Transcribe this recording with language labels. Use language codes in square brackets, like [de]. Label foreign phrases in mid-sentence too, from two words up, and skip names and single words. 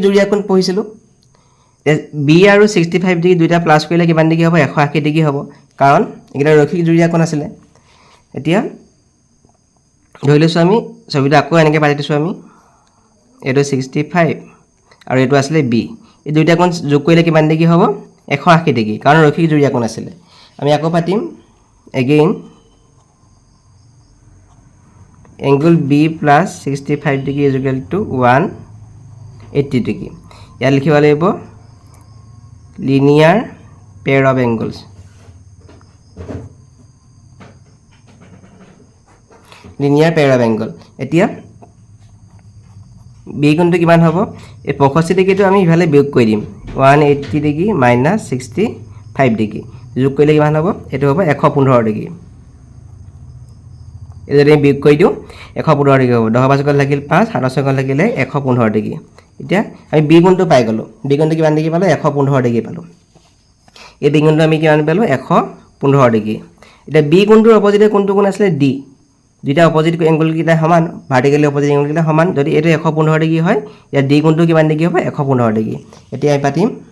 [as] জুৰীয়া কোণ পঢ়িছিলোঁ b আৰু 65 ডিগ্ৰী দুইটা প্লাছ কৰিলে কিমান ডিগ্ৰী হ'ব 180 ডিগ্ৰী হ'ব কাৰণ এইকেইটা ৰৈখিক জুৰীয়া কোণ আছিলে এতিয়া ধৰি লৈছোঁ আমি ছবিটো আকৌ এনেকৈ পাতি দিছোঁ আমি এইটো 65 আৰু এইটো আছিলে b এই দুইটা কোণ যোগ কৰিলে কিমান ডিগ্ৰী হ'ব 180 ডিগ্ৰী কাৰণ ৰৈখিক জুৰীয়া কোণ আছিলে আমি আকৌ পাতিম এগেইন এংগল [en] b plus 65 degree is equal to 180 degree [as] ইয়াত লিখিব লাগিব [en] linear pair of angles linear pair of angle [as] এতিয়া b কোণটো কিমান হ'ব এই 65 ডিগ্ৰীটো আমি ইফালে বিয়োগ কৰি দিম 180 ডিগ্ৰী মাইনাছ 65 ডিগ্ৰী যোগ কৰিলে কিমান হ'ব এইটো হ'ব 115 ডিগ্ৰী যদি আমি বিয়োগ কৰি দিওঁ 115 ডিগ্ৰী হ'ব 10 5 লাগিল 5 7 লাগিলে 115 ডিগ্ৰী এতিয়া আমি বি কোণটো পাই গ'লোঁ বি কোণটো কিমান ডিগ্ৰী পালোঁ 115 ডিগ্ৰী পালোঁ এই বি কোণটো আমি কিমান পালোঁ 115 ডিগ্ৰী এতিয়া বি কোণটোৰ অপজিটে কোনটো কোণ আছিলে ডি দুইটা [en] opposite angle [as] সমান [en] vertically opposite angle [as] সমান যদি এইটো 115 ডিগ্ৰী হয় ইয়াত ডি কোণটো কিমান ডিগ্ৰী হ'ব 115 ডিগ্ৰী এতিয়া আমি পাতিম